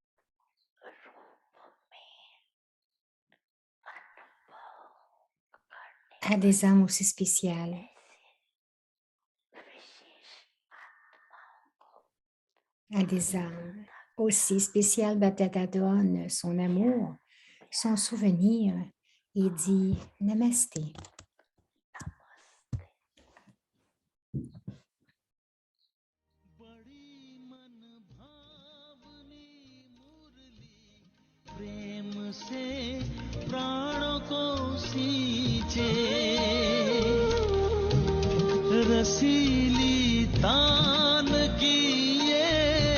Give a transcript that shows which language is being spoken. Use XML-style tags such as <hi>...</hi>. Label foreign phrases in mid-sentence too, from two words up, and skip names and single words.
<fr>à des âmes aussi spéciales, à des âmes aussi spéciales. Babdada donne son amour, son souvenir et dit Namasté.</fr> <hi>प्रेम से प्राणों को सींचे रसीली तान की ये</hi>